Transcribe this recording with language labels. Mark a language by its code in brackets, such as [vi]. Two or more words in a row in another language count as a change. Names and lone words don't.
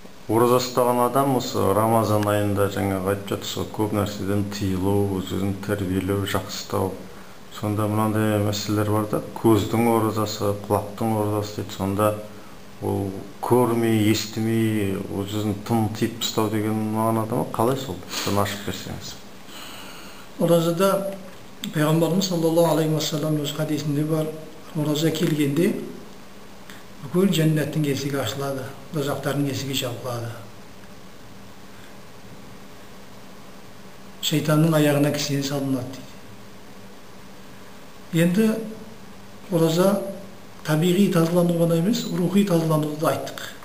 [kk] Ораза ұстаған адам осы Рамазан айында жаңағы айтып жатырсыз, көп нәрседен тыйылу, өзін тәрбиелеу, жақсылау. Сонда мынандай мәселелер бар да, көздің оразасы, құлақтың оразасы дейді. Сонда ол көрмей, естімей, өзін тым тиіп ұстау деген мағынада ма? Қалай сол? Соны ашып берсеңіз. Оразада Peygamberimiz [ar] صلى الله عليه وسلم [kk] өз хадисінде бар. Ораза келгенде бүкіл жәннаттың есігі ашылады, дозақтардың есігі жабылады. Шайтанның аяғына кісен салынады дейді. Енді ораза табиғи тазалану ғана емес, рухи тазалануды айттық.